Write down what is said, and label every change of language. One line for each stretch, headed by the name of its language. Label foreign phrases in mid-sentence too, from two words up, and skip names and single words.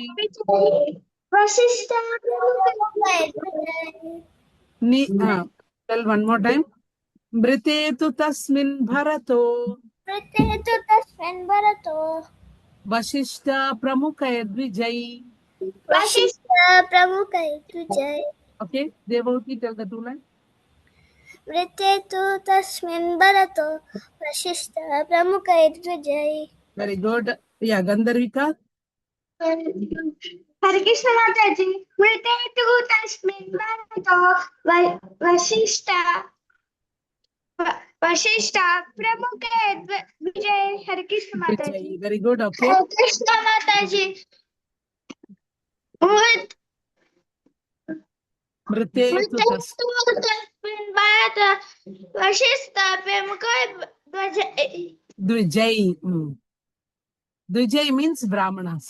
Sanskrit: वसिष्ठ प्रमुखैर विजय.
English: Tell one more time.
Sanskrit: मृते तु तस्मिन् भरतो. मृते तु तस्मिन् भरतो. वशिष्ठ प्रमुखैर द्विजय. वसिष्ठ प्रमुखैर विजय.
English: Okay, Devavati, tell the two lines.
Sanskrit: मृते तु तस्मिन् भरतो. वसिष्ठ प्रमुखैर विजय.
English: Very good. Yeah, Gandharvika.
Hindi: हरे कृष्ण माता जी
Sanskrit: मृते तु तस्मिन् भरतो वशिष्ठ प्रमुखे विजय
Hindi: हरे कृष्ण माता जी
English: Vijay. Very good. Okay.
Hindi: हरे कृष्ण माता जी
Sanskrit: मृते तु तस्मिन् भरतो वशिष्ठ प्रमुखे Dvijay.
English: Dvijay means Brahmanas.